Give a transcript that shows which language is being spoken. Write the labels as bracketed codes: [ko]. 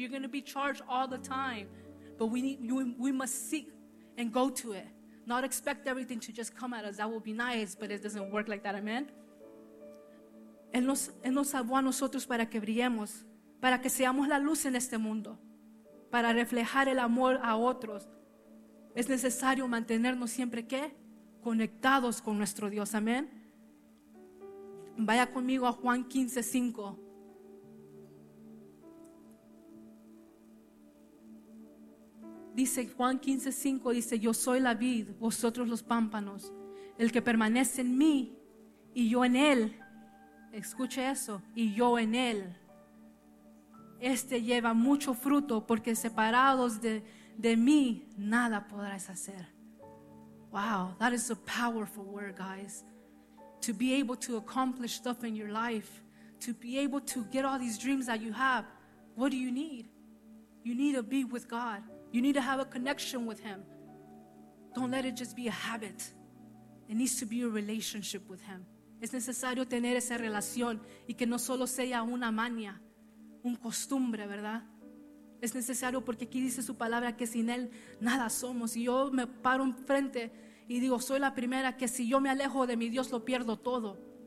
[en] You're going to be charged all the time. But we must seek and go to it. Not expect everything to just come at us. That will be nice, but it doesn't work like that. Amen. [es] Él nos salvó a nosotros para que brillemos, para que seamos la luz en este mundo, para reflejar el amor a otros. Es necesario mantenernos siempre, ¿qué? Conectados con nuestro Dios. Amén. Vaya conmigo a Juan 15:5. Dice Juan 15:5, dice: yo soy la vid, vosotros los pámpanos. El que permanece en mí y yo en él, escuche eso, y yo en él, este lleva mucho fruto, porque separados de mí nada podrás hacer. [en] Wow, that is a powerful word, guys. To be able to accomplish stuff in your life, to be able to get all these dreams that you have, what do you need? You need to be with God. You need to have a connection with Him. Don't let it just be a habit. It needs to be a relationship with Him. [es] Es necesario tener esa relación, y que no solo sea una manía, un costumbre, ¿verdad? Es necesario, porque aquí dice su palabra que sin Él nada somos. Y yo me paro enfrente y digo, soy la primera, que si yo me alejo de mi Dios, lo pierdo todo.